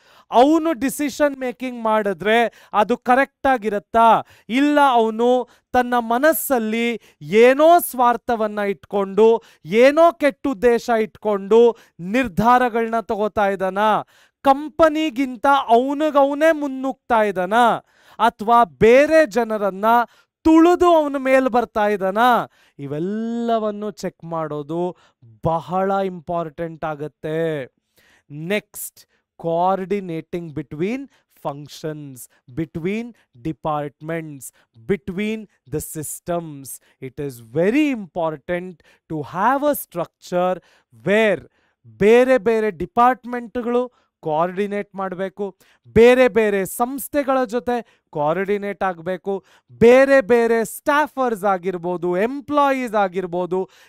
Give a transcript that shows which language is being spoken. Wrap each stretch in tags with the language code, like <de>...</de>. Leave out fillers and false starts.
<kn>ಅವನು decision making ಮಾಡಿದ್ರೆ ಅದು ಕರೆಕ್ಟ್ ಆಗಿರುತ್ತಾ, ಇಲ್ಲ ಅವನು ತನ್ನ ಮನಸ್ಸಲ್ಲಿ ಏನೋ ಸ್ವಾರ್ಥವನ್ನ ಇಟ್ಕೊಂಡು ಏನೋ ಕೆಟ್ಟ ಉದ್ದೇಶ ಇಟ್ಕೊಂಡು ನಿರ್ಧಾರಗಳನ್ನ ತಗೋತಾ ಇದ್ದಾನ, ಕಂಪನಿಗಿಂತ ಅವನಿಗವನೇ ಮುನ್ನುಗ್ತಾ ಇದ್ದಾನ, ಅಥವಾ ಬೇರೆ ಜನರನ್ನ ತುಳಿದು ಅವನ ಮೇಲೆ ಬರ್ತಾ ಇದ್ದಾನ, ಇವೆಲ್ಲವನ್ನು ಚೆಕ್ ಮಾಡೋದು ಬಹಳ ಇಂಪಾರ್ಟೆಂಟ್ ಆಗುತ್ತೆ.</kn> <en>Next, coordinating between functions, between departments, between the systems. It is very important to have a structure where</en> <kn>ಬೇರೆ ಬೇರೆ ಡಿಪಾರ್ಟ್ಮೆಂಟ್ಗಳು ಕೋಆರ್ಡಿನೇಟ್ ಮಾಡಬೇಕು, ಬೇರೆ ಬೇರೆ ಸಂಸ್ಥೆಗಳ ಜೊತೆ ಕೋಆರ್ಡಿನೇಟ್ ಆಗಬೇಕು, ಬೇರೆ ಬೇರೆ ಸ್ಟಾಫರ್ಸ್ ಆಗಿರ್ಬೋದು, ಎಂಪ್ಲಾಯೀಸ್ ಆಗಿರ್ಬೋದು,</kn>